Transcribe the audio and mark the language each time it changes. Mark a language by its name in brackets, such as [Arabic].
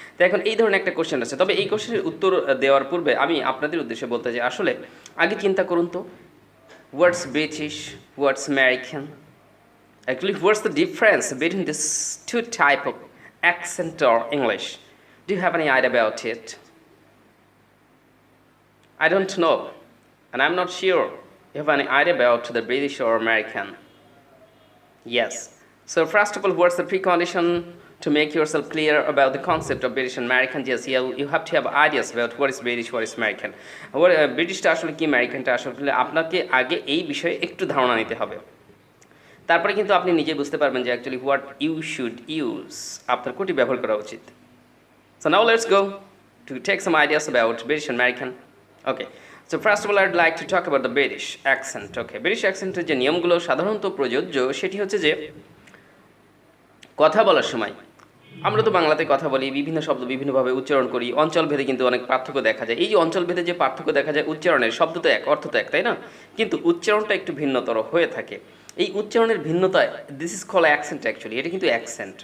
[Bangla] তো এখন এই ধরনের একটা কোশ্চেন আছে। তবে এই কোশ্চেনের উত্তর দেওয়ার পূর্বে আমি আপনাদের উদ্দেশ্যে বলতে চাই, আসলে আগে চিন্তা করুন তো, [English] What's British, what's American, actually what's the difference between this two type of accent or English? Do you have any idea about it? I don't know, and I'm not sure you have any idea about the British or American. Yes. So first of all, what's the precondition to make yourself clear about the concept of British and American? Yes, you have to have ideas about what is British, what is American. [Bangla] ব্রিটিশটা আসলে কি, আমেরিকানটা আসলে, আপনাকে আগে এই বিষয়ে একটু ধারণা নিতে হবে। তারপরে কিন্তু আপনি নিজে বুঝতে পারবেন যে actually [English] what you should use, [Bangla] আপনার কোনটি ব্যবহার করা উচিত। [English] So now let's go to take some ideas about British and American. Okay. So first of all, I'd like to talk about the British accent. [Bangla] Okay, British accent-এর যে নিয়মগুলো সাধারণত প্রযোজ্য সেটি হচ্ছে যে কথা বলার সময় আমরা তো বাংলাতে কথা বলি, বিভিন্ন শব্দ বিভিন্নভাবে উচ্চারণ করি, অঞ্চলভেদে কিন্তু অনেক পার্থক্য দেখা যায়। এই যে অঞ্চলভেদে যে পার্থক্য দেখা যায়, উচ্চারণের শব্দ তো এক, অর্থ তো এক, তাই না? কিন্তু উচ্চারণটা একটু ভিন্নতর হয়ে থাকে। এই উচ্চারণের ভিন্নতা, [English] this is call accent actually, [Bangla] এটা কিন্তু অ্যাকসেন্ট।